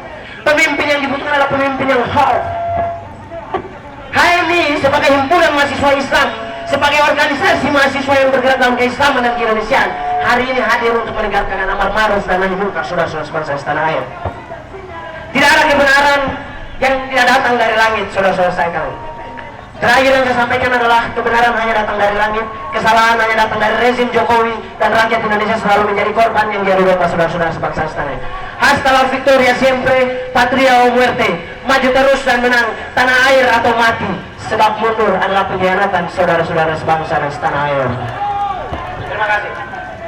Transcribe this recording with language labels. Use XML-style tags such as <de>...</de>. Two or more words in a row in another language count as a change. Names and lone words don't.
<id>Pemimpin yang dibutuhkan adalah pemimpin yang whole. HMI sebagai himpunan mahasiswa Islam, sebagai organisasi mahasiswa yang bergerak dalam keislaman dan keindonesiaan, hari ini hadir untuk menegakkan</id> <ar>أمر معروف</ar> <id>dan</id> <ar>نهي منكر,</ar> <id>saudara-saudara sebangsa setanah air. Tidak ada kebenaran yang tidak datang dari langit, saudara-saudara sekalian. Terakhir yang saya sampaikan adalah kebenaran hanya datang dari langit, kesalahan hanya datang dari rezim Jokowi, dan rakyat Indonesia selalu menjadi korban yang diadu domba, saudara-saudara sebangsa setanah.</id> <es>Hasta la victoria siempre, patria o muerte.</es> <id>Maju terus dan menang, tanah air atau mati. Sebab mundur adalah pengkhianatan, saudara-saudara sebangsa dan setanah air. Terima kasih.</id>